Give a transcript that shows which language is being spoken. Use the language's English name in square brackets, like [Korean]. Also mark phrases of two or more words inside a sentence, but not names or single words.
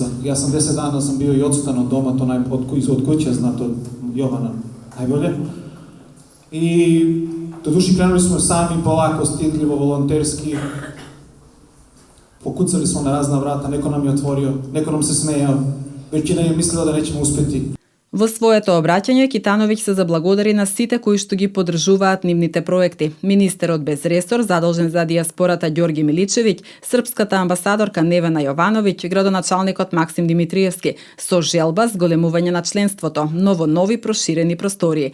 [Serbian] Ja sam 10 dana bio i odsutan od doma, to od kuće zna to Jovana najbolje. I do duši krenuli smo sami polako, stidljivo, volonterski. Pokucali smo na razna vrata, neko nam je otvorio, neko nam se smejao. Većina je mislila da nećemo uspeti. [Macedonian] Во своето обраќање, Китановиќ се заблагодари на сите кои што ги поддржуваат нивните проекти. Министерот без ресор, задолжен за диаспората Ѓорги Миличевиќ, српската амбасадорка Невена Јовановиќ, градоначалникот Максим Димитриевски, со желба зголемување на членството, но во нови проширени простории.